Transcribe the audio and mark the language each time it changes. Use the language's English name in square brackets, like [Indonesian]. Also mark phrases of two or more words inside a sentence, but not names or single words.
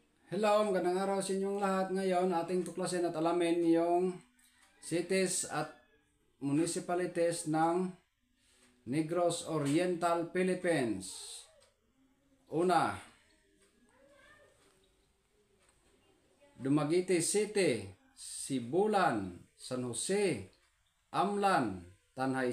[Filipino] Hello, magandang araw sa inyong lahat. Ngayon, ating tuklasin at alamin yung cities at municipalities ng Negros Oriental, Philippines. Una, Dumaguete City, Sibulan, San Jose, Amlan, Tanay